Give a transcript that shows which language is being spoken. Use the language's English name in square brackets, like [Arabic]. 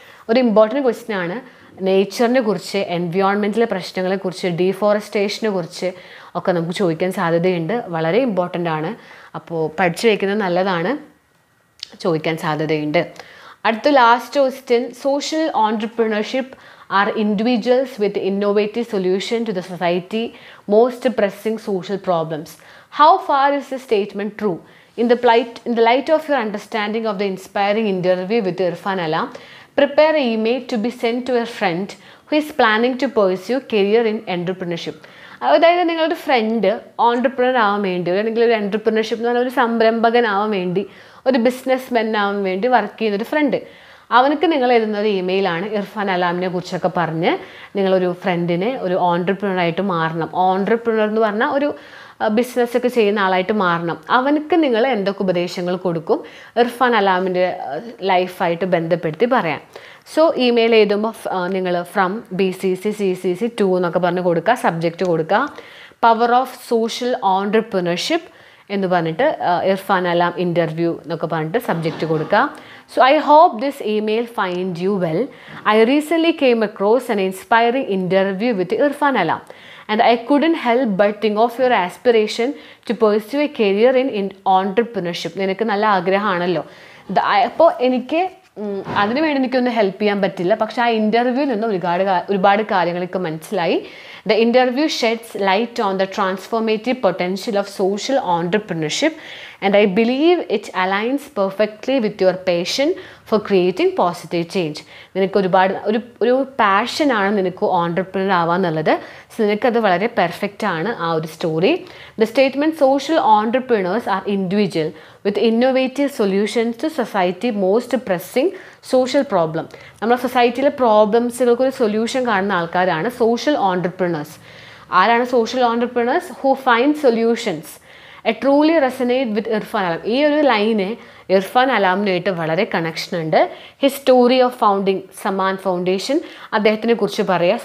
[Malayalam] ഒരു important question ആണ്. നേച്ചറിനെ കുറിച്ച്, എൻവയോൺമെൻറ്റിലെ പ്രശ്നങ്ങളെക്കുറിച്ച്, ഡീഫോറസ്റ്റേഷനെ കുറിച്ച് ഒക്കെ നമുക്ക് ചോദിക്കാൻ സാധ്യതയുണ്ട്. വളരെ ഇമ്പോർട്ടൻ്റ് ആണ്. അപ്പോൾ പഠിച്ചു വയ്ക്കുന്നത് നല്ലതാണ്. ചോദിക്കാൻ സാധ്യതയുണ്ട്. അടുത്ത last question. [English] Social entrepreneurship are individuals with innovative solution to the society most pressing social problems. How far is the statement true? In the light of your understanding of the inspiring interview with Irfan Alam, prepare an email to be sent to a friend who is planning to pursue career in entrepreneurship. [Malayalam] അതായത് നിങ്ങളുടെ front entrepreneur ആവാൻ വേണ്ടി, അല്ലെങ്കിൽ ഒരു entrepreneurship എന്ന് പറഞ്ഞാൽ ഒരു സംരംഭകനാവാൻ വേണ്ടി, ഒരു ബിസിനസ് മെൻ ആവാൻ വേണ്ടി വർക്ക് ചെയ്യുന്നൊരു ഫ്രണ്ട്. അവനക്ക് നിങ്ങൾ എഴുതുന്നത് ഇമെയിലാണ്. ഇർഫാൻ അലാമിനെ കുറിച്ചൊക്കെ പറഞ്ഞ് നിങ്ങളൊരു ഫ്രണ്ടിനെ ഒരു ഓൺട്രപ്രണറായിട്ട് മാറണം. ഓൺട്രപ്രണർ എന്ന് പറഞ്ഞാൽ ഒരു ബിസിനസ്സൊക്കെ ചെയ്യുന്ന ആളായിട്ട് മാറണം. അവനക്ക് നിങ്ങൾ എന്തൊക്കെ ഉപദേശങ്ങൾ കൊടുക്കും ഇർഫാൻ അലാമിൻ്റെ ലൈഫായിട്ട് ബന്ധപ്പെടുത്തി പറയാം. സോ ഇമെയിൽ എഴുതുമ്പോൾ നിങ്ങൾ ഫ്രം BCC CCC 2 എന്നൊക്കെ പറഞ്ഞ് കൊടുക്കുക. സബ്ജക്റ്റ് കൊടുക്കുക പവർ ഓഫ് സോഷ്യൽ ഓൺട്രപ്രണർഷിപ്പ് എന്ന് പറഞ്ഞിട്ട് ഇർഫാൻ അലാം ഇൻ്റർവ്യൂ എന്നൊക്കെ പറഞ്ഞിട്ട് സബ്ജക്റ്റ് കൊടുക്കുക. [English] So I hope this email find you well. I recently came across an inspiring interview with Irfan Alam and I couldn't help but think of your aspiration to pursue a career in entrepreneurship. [Malayalam] നിനക്ക് നല്ല ആഗ്രഹമാണല്ലോ. അപ്പോൾ എനിക്ക് അതിനു വേണ്ടി എനിക്കൊന്നും help ചെയ്യാൻ പറ്റില്ല. പക്ഷേ ആ ഇൻ്റർവ്യൂവിൽ നിന്ന് ഒരുപാട് കാര്യങ്ങളൊക്കെ മനസ്സിലായി. [English] The interview sheds light on the transformative potential of social entrepreneurship and I believe it aligns perfectly with your passion for creating positive change. [Malayalam] നിനക്ക് ഒരുപാട് ഒരു പാഷനാണ് നിനക്ക് ഓൺട്രപ്രണർ ആവാന്നുള്ളത്. സോ നിനക്കത് വളരെ പെർഫെക്റ്റ് ആണ് ആ ഒരു story. [English] The statement social entrepreneurs are individual with innovative solutions to society most pressing social problem. [Malayalam] നമ്മുടെ സൊസൈറ്റിയിലെ പ്രോബ്ലംസുകൾക്കൊരു സൊല്യൂഷൻ കാണുന്ന ആൾക്കാരാണ് സോഷ്യൽ ഓൺട്രപ്രണേഴ്സ്. ആരാണ് social entrepreneurs? [English] Who find solutions. A truly resonate with Irfan Alam. [Malayalam] ഈ ഒരു ലൈന് ഇർഫാൻ അലാമിനായിട്ട് വളരെ കണക്ഷൻ ഉണ്ട്. [English] his story of founding Samaan foundation, [Malayalam] അദ്ദേഹത്തിനെ കുറിച്ച് പറയുക.